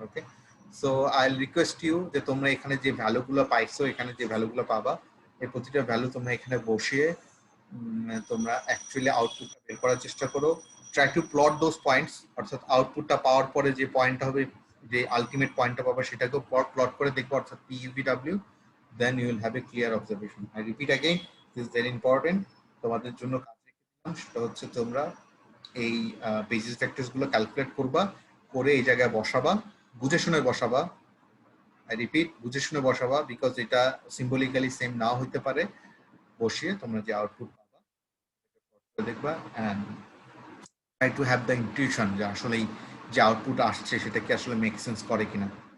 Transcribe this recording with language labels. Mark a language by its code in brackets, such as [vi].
[en] okay, so I will request you [bn] যে তোমরা এখানে যে ভ্যালুগুলো পাইছো, এখানে যে ভ্যালুগুলো পাবা, এই প্রতিটা ভ্যালু তোমরা এখানে বসিয়ে তোমরা অ্যাকচুয়ালি আউটপুটটা বের করার চেষ্টা করো। [en] try to plot those points, [bn] অর্থাৎ আউটপুটটা পাওয়ার পরে যে পয়েন্টটা হবে, যে আলটিমেট পয়েন্টটা পাবা সেটাকেও প্লট করে দেখবো, অর্থাৎ p u v w, [en] then you will have a clear observation. I repeat again, this is very important [bn] তোমাদের জন্য। সেটা হচ্ছে তোমরা এই বেসিস ভেক্টরস গুলো ক্যালকুলেট করবা, করে এই জায়গায় বসাবা, বুঝে শুনে বসাবা। [en] I repeat, [bn] বুঝে শুনে বসাবা, বিকজ এটা সিম্বলিক্যালি সেম নাও হইতে পারে। বসিয়ে তোমরা যে আউটপুট পাবা দেখবা, [en] and try to have the intuition [bn] যে আসলে যে আউটপুট আসছে সেটা কি আসলে মেক সেন্স করে কিনা।